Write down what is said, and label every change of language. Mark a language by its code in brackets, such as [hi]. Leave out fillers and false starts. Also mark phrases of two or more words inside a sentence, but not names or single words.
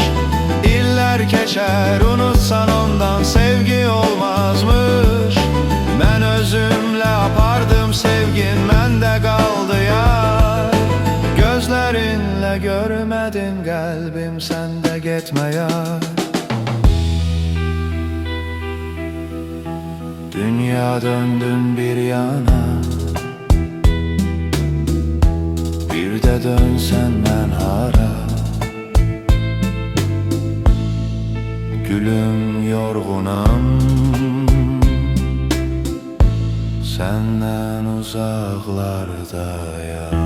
[az] İllər keçər unutsan ondan sevgi olmazmış. Mən özümlə apardım sevgin məndə qaldı yar. Gözlərinlə görmədin qəlbim səndə getməyər. [tr] Dünya döndün bir yana, bir de dönsen ben hara. Gülüm yorgunam, senden uzaklardayım.